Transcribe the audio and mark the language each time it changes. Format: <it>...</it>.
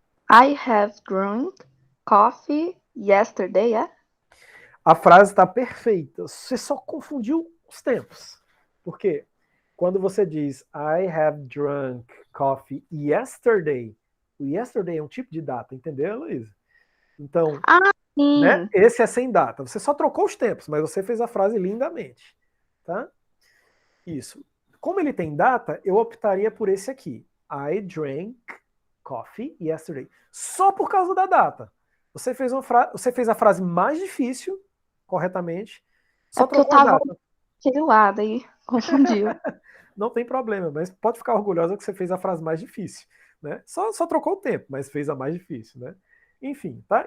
<en>I have drunk coffee yesterday, é?</en> <pt>A frase está perfeita. Você só confundiu os tempos. Por quê? Quando você diz</pt> <en>I have drunk coffee yesterday,</en> <pt>o yesterday é um tipo de data, entendeu, Luísa? Então, Sim. né, esse é sem data. Você só trocou os tempos, mas você fez a frase lindamente. Tá? Isso. Como ele tem data, eu optaria por esse aqui.</pt> <en>I drank coffee yesterday.</en> <pt>Só por causa da data. Você fez a frase mais difícil, corretamente, só porque eu trocou a tava data. aquele lado aí, confundiu. Não tem problema, mas pode ficar orgulhosa que você fez a frase mais difícil. Né? Só trocou o tempo, mas fez a mais difícil. Né? Enfim, tá?</pt>